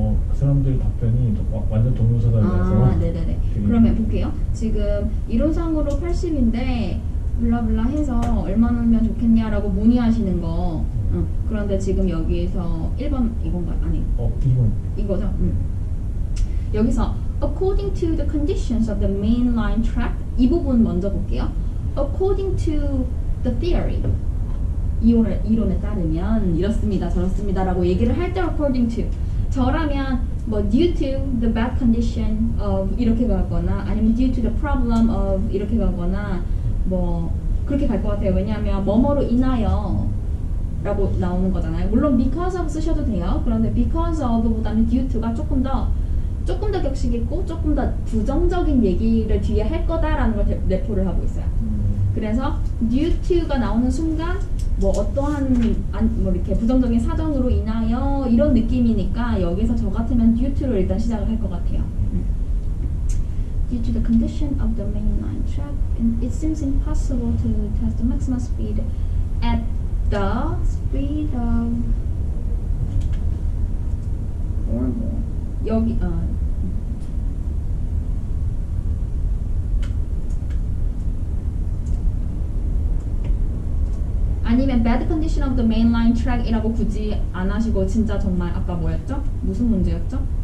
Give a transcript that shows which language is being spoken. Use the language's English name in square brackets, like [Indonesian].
[Korean] 그 사람들 답변이 완전 동문서답이라서 네네네. 그러면 볼게요. 지금 이론상으로 80인데 블라블라 해서 얼마나면 좋겠냐라고 문의하시는 거. 그런데 지금 여기서 1번 이건가요? 아니 2번 이거죠? 여기서 [English] according to the conditions of the mainline track [Korean] 이 부분 먼저 볼게요. [English] according to the theory [Korean] 이론에 따르면 이렇습니다 저렇습니다 라고 얘기를 할 때 [English] according to [Korean] 저라면 뭐 [English] due to the bad condition of [Korean] 이렇게 가거나 아니면 [English] due to the problem of [Korean] 이렇게 가거나 뭐 그렇게 갈 것 같아요. 왜냐하면 뭐뭐로 인하여 라고 나오는 거잖아요. 물론 [English] because of [Korean] 쓰셔도 돼요. 그런데 because of보다는 [English] due to [Korean] 가 조금 더 격식 있고 조금 더 부정적인 얘기를 뒤에 할 거다라는 걸 내포를 하고 있어요. 그래서 [English] due to [Korean] 가 나오는 순간 뭐 어떠한 뭐 이렇게 부정적인 사정으로 인하여 이런 느낌이니까 여기서 저 같으면 due to로 일단 시작을 할 것 같아요. [English] Due to the condition of the mainline track, it seems impossible to test the maximum speed at the speed of or more. [Korean] 여기 아니면 [English] bad condition of the mainline track [Korean] 이라고 굳이 안 하시고 진짜 정말 아까 뭐였죠? 무슨 문제였죠?